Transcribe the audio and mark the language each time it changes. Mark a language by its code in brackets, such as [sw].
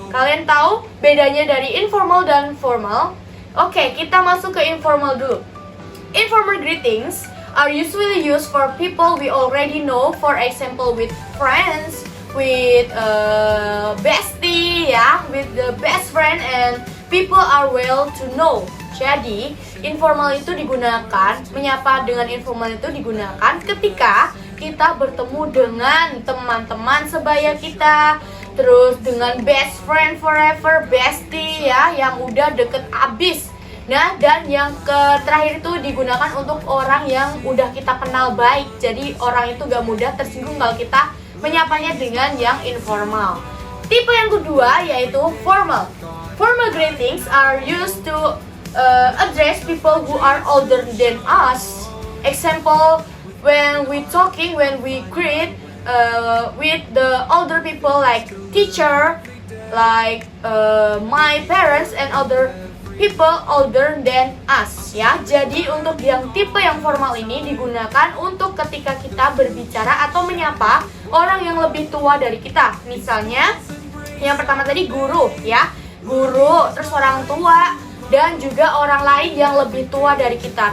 [id] Kalian tahu bedanya dari informal dan formal? Oke, kita masuk ke informal dulu. [en] Informal greetings are usually used for people we already know, for example with friends, with bestie ya, with the best friend and people are well to know. [id] Jadi informal itu digunakan, menyapa dengan informal itu digunakan ketika kita bertemu dengan teman-teman sebaya kita, terus dengan [en] best friend forever, [id] bestie ya, yang udah deket abis. Nah, dan yang terakhir itu digunakan untuk orang yang udah kita kenal baik. Jadi orang itu gak mudah tersinggung kalau kita menyapanya dengan yang informal. Tipe yang kedua yaitu formal. [en] Formal greetings are used to address people who are older than us. Example, when we greet with the older people like teacher, like my parents and other people older than us ya. [id] Jadi untuk yang tipe yang formal ini digunakan untuk ketika kita berbicara atau menyapa orang yang lebih tua dari kita. Misalnya yang pertama tadi guru ya. Guru, terus orang tua dan juga orang lain yang lebih tua dari kita.